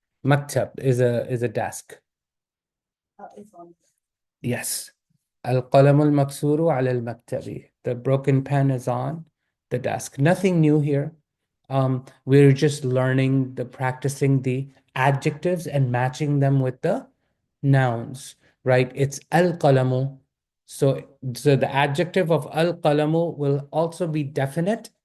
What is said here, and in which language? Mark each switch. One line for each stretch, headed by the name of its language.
English: مكتب is a desk. Yes.
Arabic: القلم المكسور على المكتب.
English: The broken pen is on the desk. Nothing new here. We're just learning practicing the adjectives and matching them with the nouns, right? It's al-qalamu. So the adjective of al-qalamu will also be definite.